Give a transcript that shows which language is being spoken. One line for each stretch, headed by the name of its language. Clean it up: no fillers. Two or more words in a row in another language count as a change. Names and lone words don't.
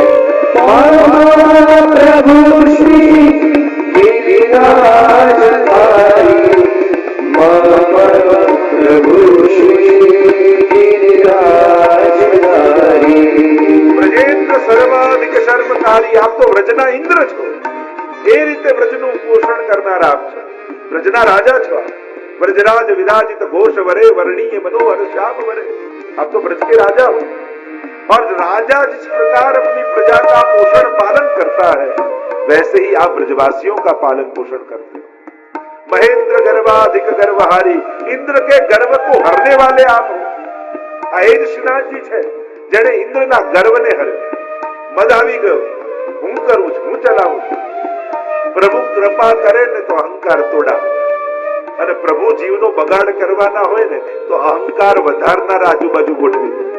Sanskrit: પ્રભુ શ્રી ગિરિરાજધારી મમ પ્રભુ શ્રી ગિરિરાજધારી. વ્રજેન્દ્ર સર્વાધિક શર્મકારી,
Gujarati: આપ તો વ્રજના ઇન્દ્ર છો. એ રીતે વ્રજનું પોષણ કરનાર આપ છો. વ્રજના રાજા છો.
Sanskrit: व्रजराज विराजित घोष वरे वर्णीय मनोहर श्याम वरे.
Hindi: आप तो ब्रज के राजा हो, और राजा जिस प्रकार अपनी प्रजा का पोषण पालन करता है, वैसे ही आप ब्रजवासियों का पालन पोषण करते हो.
Sanskrit: महेंद्र गर्वाधिक गर्वहारी,
Hindi: इंद्र के गर्व को हरने वाले आप हो.
Gujarati: આ એ જ શ્રીનાથજી છે જેણે ઇન્દ્રના ગર્વને હર્યો. મદ આવી ગયો, હું કરું છું, હું ચલાવું છું. પ્રભુ કૃપા કરે ને તો અહંકાર તોડાવે, અને પ્રભુ જીવનો બગાડ કરવાના હોય ને તો અહંકાર વધારનાર આજુબાજુ ગોઠવી દે.